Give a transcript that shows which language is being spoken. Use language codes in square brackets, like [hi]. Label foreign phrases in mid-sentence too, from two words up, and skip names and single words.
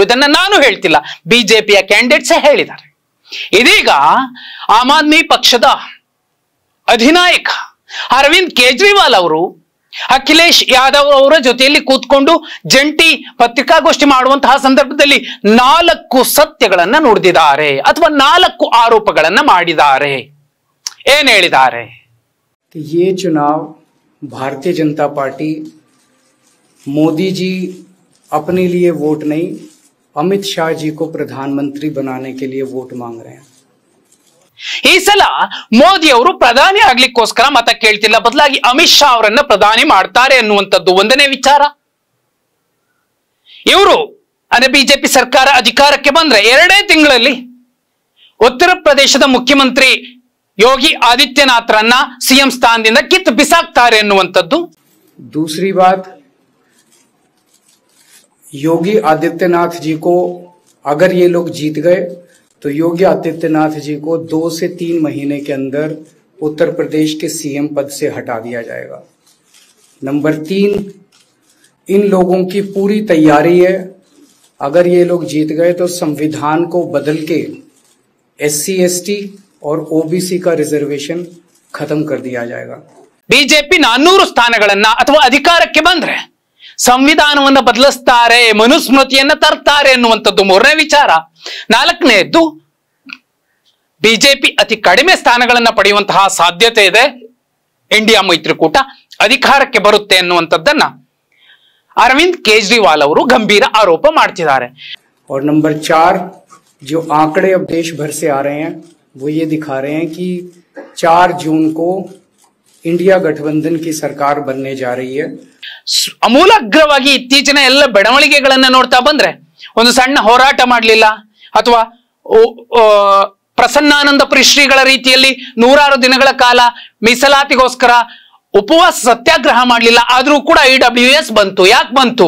[kn] ಇದನ್ನ ನಾನು ಹೇಳ್ತಿಲ್ಲ, ಬಿಜೆಪಿಯ ಕ್ಯಾಂಡಿಡೇಟ್ಸ್ ಹೇಳಿದ್ದಾರೆ. ಇದೀಗ ಆಮ್ ಆದ್ಮಿ ಪಕ್ಷದ ಅಧಿನಾಯಕ ಅರವಿಂದ್ ಕೇಜ್ರಿವಾಲ್ ಅವರು ಅಖಿಲೇಶ್ ಯಾದವ್ ಅವರ ಜೊತೆಯಲ್ಲಿ ಕೂತ್ಕೊಂಡು ಜಂಟಿ ಪತ್ರಿಕಾಗೋಷ್ಠಿ ಮಾಡುವಂತಹ ಸಂದರ್ಭದಲ್ಲಿ 4 ಸತ್ಯಗಳನ್ನ ನುಡಿದಿದ್ದಾರೆ ಅಥವಾ 4 ಆರೋಪಗಳನ್ನ ಮಾಡಿದ್ದಾರೆ. ಏನ್ ಹೇಳಿದ್ದಾರೆ? [hi] ये चुनाव भारतीय जनता पार्टी मोदी जी अपने लिए वोट नहीं, अमित शाह जी को प्रधानमंत्री बनाने के लिए वोट मांग रहे हैं. [kn] ಈ ಸಲ ಮೋದಿ ಅವರು ಪ್ರಧಾನಿ ಆಗ್ಲಿಕ್ಕೋಸ್ಕರ ಮತ ಕೇಳ್ತಿಲ್ಲ, ಬದಲಾಗಿ ಅಮಿತ್ ಶಾ ಅವರನ್ನ ಪ್ರಧಾನಿ ಮಾಡ್ತಾರೆ ಅನ್ನುವಂಥದ್ದು ಒಂದನೇ ವಿಚಾರ. ಇವರು ಅಂದ್ರೆ ಬಿಜೆಪಿ ಸರ್ಕಾರ ಅಧಿಕಾರಕ್ಕೆ ಬಂದ್ರೆ 2 ತಿಂಗಳಲ್ಲಿ ಉತ್ತರ ಪ್ರದೇಶದ ಮುಖ್ಯಮಂತ್ರಿ ಯೋಗಿ ಆದಿತ್ಯನಾಥ್ರನ್ನ ಸಿಎಂ ಸ್ಥಾನದಿಂದ ಕಿತ್ತು ಬಿಸಾಕ್ತಾರೆ ಅನ್ನುವಂಥದ್ದು. [hi] दूसरी बात, योगी आदित्यनाथ जी को अगर ये लोग जीत गए तो योगी आदित्यनाथ जी को 2 से 3 महीने के अंदर उत्तर प्रदेश के CM पद से हटा दिया जाएगा. नंबर 3, इन लोगों की पूरी तैयारी है. अगर ये लोग जीत गए तो संविधान को बदल के SC ST और OBC का रिजर्वेशन खत्म कर दिया जाएगा. [kn] ಬಿಜೆಪಿ 400 ಸ್ಥಾನಗಳನ್ನ ಅಥವಾ ಅಧಿಕಾರಕ್ಕೆ ಬಂದ್ರೆ ಸಂವಿಧಾನವನ್ನ ಬದಲಿಸ್ತಾರೆ, ಮನುಸ್ಮೃತಿಯನ್ನ ತರ್ತಾರೆ ಅನ್ನುವಂಥದ್ದು 3ನೇ ವಿಚಾರ. 4ನೇದ್ದು, ಬಿಜೆಪಿ ಅತಿ ಕಡಿಮೆ ಸ್ಥಾನಗಳನ್ನ ಪಡೆಯುವಂತಹ ಸಾಧ್ಯತೆ ಇದೆ, ಇಂಡಿಯಾ ಮೈತ್ರಿಕೂಟ ಅಧಿಕಾರಕ್ಕೆ ಬರುತ್ತೆ ಅನ್ನುವಂಥದ್ದನ್ನ ಅರವಿಂದ್ ಕೇಜ್ರಿವಾಲ್ ಅವರು ಗಂಭೀರ ಆರೋಪ ಮಾಡ್ತಿದ್ದಾರೆ. [hi] और नंबर 4, जो आंकड़े अब देश भर से आ रहे हैं वो ये दिखा रहे हैं कि 4 जून को इंडिया गठबंधन की सरकार बनने जा रही है. [kn] ಅಮೂಲಾಗ್ರವಾಗಿ ಇತ್ತೀಚಿನ ಎಲ್ಲ ಬೆಳವಣಿಗೆಗಳನ್ನ ನೋಡ್ತಾ ಬಂದ್ರೆ ಒಂದು ಸಣ್ಣ ಹೋರಾಟ ಮಾಡಲಿಲ್ಲ ಅಥವಾ ಪ್ರಸನ್ನಾನಂದ ಪುರಿ ಶ್ರೀಗಳ ರೀತಿಯಲ್ಲಿ 106 ದಿನಗಳ ಕಾಲ ಮೀಸಲಾತಿಗೋಸ್ಕರ ಉಪವಾಸ ಸತ್ಯಾಗ್ರಹ ಮಾಡಲಿಲ್ಲ. ಆದ್ರೂ ಕೂಡ EWS ಬಂತು. ಯಾಕೆ ಬಂತು?